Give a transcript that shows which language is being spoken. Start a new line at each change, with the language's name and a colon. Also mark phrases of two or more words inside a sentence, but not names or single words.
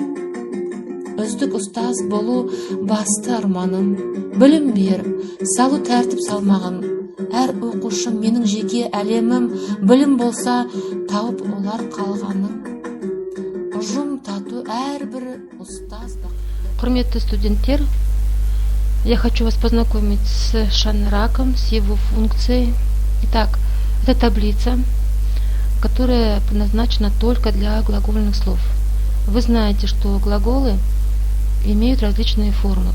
Kazakh: Үздік ұстаз болу басты арманым, білім беріп, салу тәртіп салмағын. Әр оқушым менің жеке әлемім, білім болса тауып олар қалғаның. Ұжым тату әрбір ұстаз. Құрметті студенттер,
Russian: я хочу вас познакомить с шанраком, с его функцией. Итак, это таблица, которая предназначена только для глагольных слов. Вы знаете, что глаголы имеют различные формы.